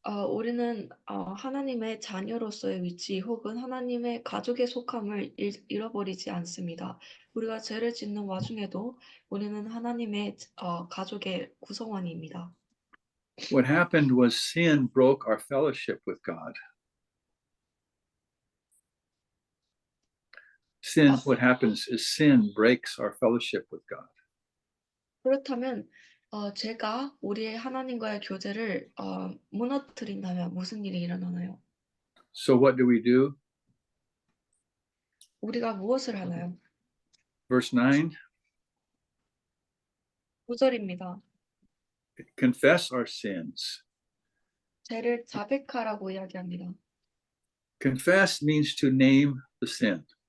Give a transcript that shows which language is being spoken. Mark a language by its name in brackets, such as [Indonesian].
[Korean] 우리는 하나님의 자녀로서의 위치 혹은 하나님의 가족의 속함을 잃어버리지 않습니다. 우리가 죄를 짓는 와중에도 우리는 하나님의 가족의 구성원입니다. [English] What happened was sin broke our fellowship with God. Sin, what happens is sin breaks our fellowship with God. [Korean] 그렇다면 제가 우리의 하나님과의 교제를 무너뜨린다면 무슨 일이 일어나나요? [English] So what do we do? [Korean] 우리가 무엇을 하나요? [English] Verse 9, [Korean] 9절입니다. [English] confess our sins. [Korean] 죄를 자백하라고 이야기합니다. [English] Confess means to name the sin.